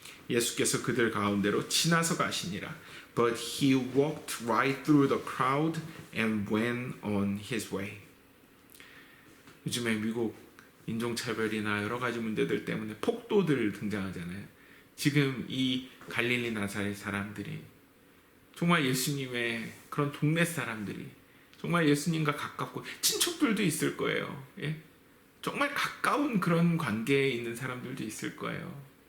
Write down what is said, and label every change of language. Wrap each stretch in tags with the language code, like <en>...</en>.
<ko>예수께서 그들 가운데로 지나서 가시니라.</ko> <en>But he walked right through the crowd and went on his way.</en> <ko>요즘에 미국 인종차별이나 여러 가지 문제들 때문에 폭도들 등장하잖아요. 지금 이 갈릴리 나사렛 사람들이 정말 예수님의 그런 동네 사람들이 정말 예수님과 가깝고 친척들도 있을 거예요. 예? 정말 가까운 그런 관계에 있는 사람들도 있을 거예요.</ko>